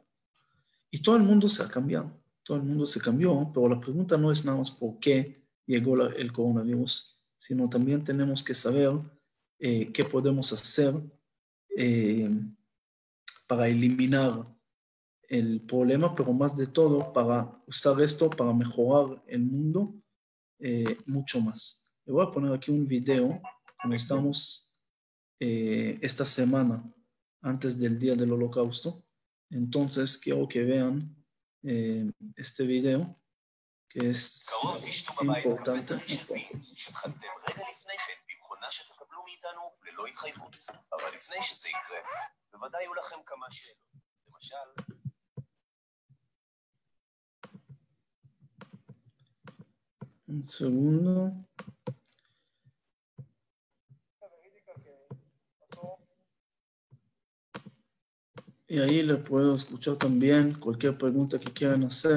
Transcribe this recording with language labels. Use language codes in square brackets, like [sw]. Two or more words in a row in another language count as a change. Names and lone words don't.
[es] Y todo el mundo se ha cambiado, todo el mundo se cambió, pero la pregunta no es nada más por qué llegó el coronavirus, sino también tenemos que saber qué podemos hacer eh, para eliminar el problema, pero más de todo para usar esto para mejorar el mundo mucho más. Le voy a poner aquí un video como estamos esta semana antes del día del Holocausto. Entonces quiero que vean este video que es importante. [he] רגע לפני כן במכונה שתקבלו מאיתנו ללא התחייבות. אבל לפני שזה יקרה, בוודאי יהיו לכם כמה שאלות. למשל... [es] Un segundo. Y ahí le puedo escuchar también cualquier pregunta que quieran hacer.